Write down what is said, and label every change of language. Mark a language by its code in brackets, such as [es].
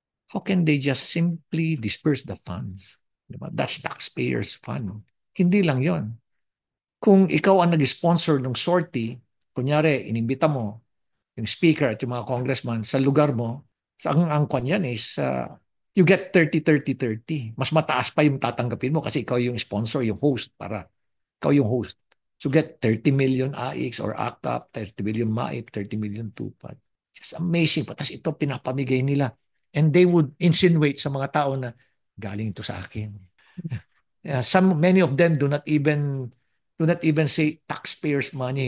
[en] How can they just simply disperse the funds? [tl] Diba? [en] That's taxpayers' fund. [tl] Hindi lang yon. Kung ikaw ang nag-sponsor ng sortie, kunyari, inimbita mo yung speaker at yung mga congressman sa lugar mo, sa ang kwan yan is [en] you get 30, 30, 30. [tl] Mas mataas pa yung tatanggapin mo kasi ikaw yung [en] sponsor, [tl] yung host, ikaw yung host. [en] So get 30 million AIX or AKAP, 30 million MAIP, 30 million TUPAD. Just amazing. [tl] Tapos ito pinapamigay nila. [en] And they would insinuate [tl] sa mga tao na galing ito sa akin. [en] Many of them do not even say taxpayers' money.